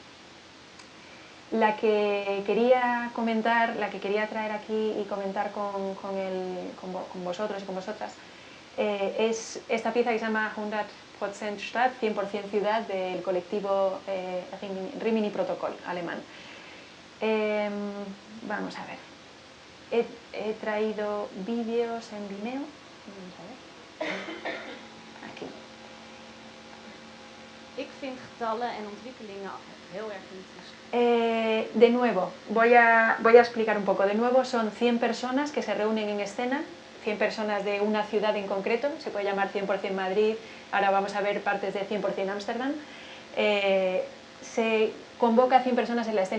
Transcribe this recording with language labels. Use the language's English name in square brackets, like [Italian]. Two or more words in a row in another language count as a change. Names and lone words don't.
[Spanish] La que quería comentar, la que quería traer aquí y comentar con vosotros y con vosotras, es esta pieza que se llama 100% Stadt, 100% ciudad, del colectivo Rimini Protocol, alemán. Vamos a ver. He traído vídeos en Vimeo. Vamos a ver. Aquí. [Dutch] Ik vind getallen en ontwikkelingen heel erg interessant. [Spanish] De nuevo, voy a explicar un poco. De nuevo, son 100 personas que se reúnen en escena, 100 personas de una ciudad en concreto, se puede llamar 100% Madrid, ahora vamos a ver partes de 100% Ámsterdam. Se convoca a 100 personas en la escena.